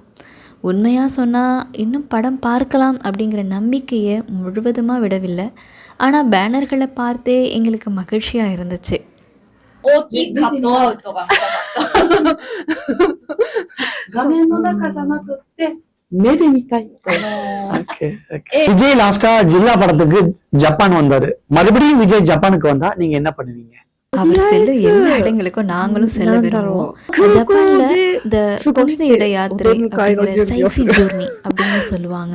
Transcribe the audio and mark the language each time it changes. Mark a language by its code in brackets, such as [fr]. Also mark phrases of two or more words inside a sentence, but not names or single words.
[ta] உண்மையாக சொன்னால் இன்னும் படம் பார்க்கலாம் அப்படிங்கிற நம்பிக்கையை முழுவதுமாக விடவில்லை. ஆனால் பேனர்களை பார்த்தே எங்களுக்கு மகிழ்ச்சியாக இருந்துச்சு. [ja] 大きいカットアウトが見たかった。画面の中じゃなくって、目で見たいと。 [ta] விஜய் லாஸ்டா ஜில்லா படத்துக்கு ஜப்பான் வந்தாரு. மறுபடியும் விஜய் ஜப்பானுக்கு வந்தா நீங்க என்ன பண்ணுவீங்க? அவர் செல்லும் எல்லா இடங்களுக்கும் நாங்களும் செல்ல விரும்புவோம். ஜப்பான்ல இந்த புனித இட யாத்திரை அப்படிங்கிற [ja] 聖地巡礼 [ta] அப்படின்னு சொல்லுவாங்க.